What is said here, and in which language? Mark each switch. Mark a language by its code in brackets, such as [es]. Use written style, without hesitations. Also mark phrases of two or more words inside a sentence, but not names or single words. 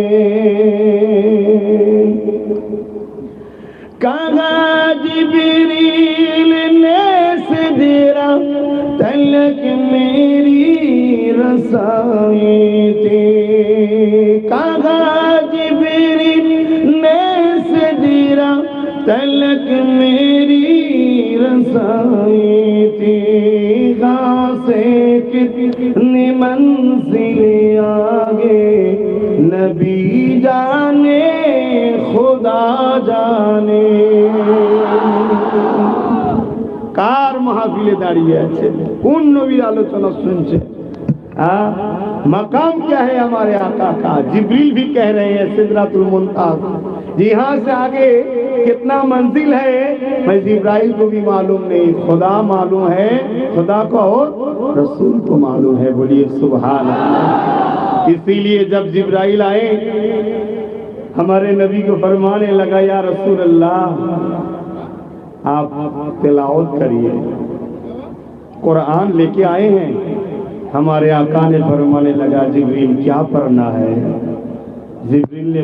[ur] کہاں جبریل نے سدرہ تلک میری رسائی تھی کہاں جبریل نے سدرہ تلک میری رسائی تھی کہاں سے کتنی منزل آگے نبی جانے خدا [bn] জানে কার মাহফিলে দাঁড়িয়ে আছে কোন নবীর আলোচনা শুনছে [ur] مقام کیا ہے ہمارے آقا کا جبریل بھی کہہ رہے ہیں سدرۃ المنتہیٰ جی یہاں سے آگے کتنا منزل ہے میں جبرائیل کو بھی معلوم نہیں خدا معلوم ہے خدا کو اور رسول کو معلوم ہے بولیے [ar] سبحان الله [ur] اسی لیے جب جبرائیل آئے ہمارے نبی کو فرمانے لگا [ar] يا رسول الله [ur] آپ تلاوت کریے قرآن لے کے آئے ہیں ہمارے آقا نے فرمانے لگا جبریل کیا پڑھنا ہے جبریل نے